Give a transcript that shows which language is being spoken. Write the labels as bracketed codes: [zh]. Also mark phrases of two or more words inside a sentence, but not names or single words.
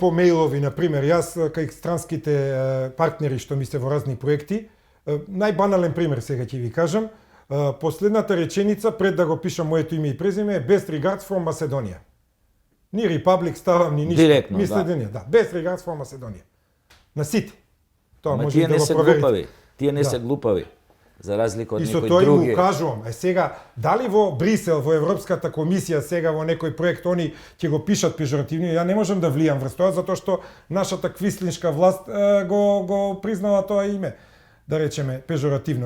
[mk] и по мејлови, на пример, јас кај странските партнери што ми се во разни проекти, најбанален пример сега ќе ви кажам, последната реченица пред да го пишам моето име и презиме е [en] Best regards from Macedonia. [mk] Ни Republic ставам, ни ништо. Директно, Macedonia, да. [en] Best regards from Macedonia. [mk] На сите. Тоа Ама може тие да не го се проверите. глупави. Тие не Да. се глупави. За разлика од И со некои тоа други. им кажувам, сега, дали во Брисел, во Европската комисија, сега во некој проект, они ќе го пишат пежоративно, ја не можам да влијам врз тоа, затоа што нашата квислиншка власт го признала тоа име, да речеме, пежоративно.